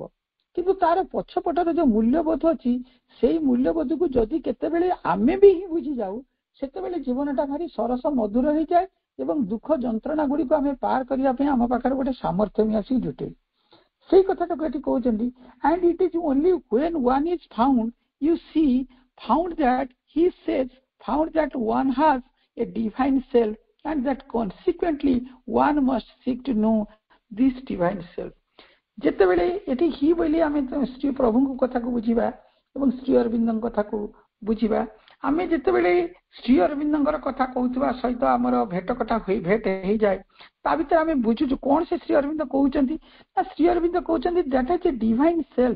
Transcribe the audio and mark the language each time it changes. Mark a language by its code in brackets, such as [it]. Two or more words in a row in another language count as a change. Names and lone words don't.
[or] କିନ୍ତୁ ତାର ପଛପଟରେ ଯୋଉ ମୂଲ୍ୟବୋଧ ଅଛି, ସେଇ ମୂଲ୍ୟବୋଧକୁ ଯଦି କେତେବେଳେ ଆମେ ବି ହିଁ ବୁଝି ଯାଉ, ସେତେବେଳେ ଜୀବନଟା ଭାରି ସରସ ମଧୁର ହେଇଯାଏ ଏବଂ ଦୁଃଖ ଯନ୍ତ୍ରଣା ଗୁଡିକୁ ଆମେ ପାର କରିବା ପାଇଁ ଆମ ପାଖରେ ଗୋଟେ ସାମର୍ଥ୍ୟ ବି ଆସିକି ଜୁଟେ। ସେଇ କଥାଟାକୁ ଏଠି କହୁଛନ୍ତି, [en] and it is only when one is found, you see, found that he says, found that one has a divine self and that consequently one must seek to know this divine self. [or] ଯେତେବେଳେ ଏଠି ହି ବୋଲି ଆମେ ଶ୍ରୀ ପ୍ରଭୁଙ୍କ କଥାକୁ ବୁଝିବା ଏବଂ ଶ୍ରୀ ଅରବିନ୍ଦଙ୍କ କଥାକୁ ବୁଝିବା, ଆମେ ଯେତେବେଳେ ଶ୍ରୀ ଅରବିନ୍ଦଙ୍କର କଥା କହୁଥିବା ସହିତ ଆମର ଭେଟ ହେଇଯାଏ, ତା ଭିତରେ ଆମେ ବୁଝୁଛୁ କଣ ସେ ଶ୍ରୀ ଅରବିନ୍ଦ କହୁଛନ୍ତି ନା ଶ୍ରୀ ଅରବିନ୍ଦ କହୁଛନ୍ତି [en] that is a divine self.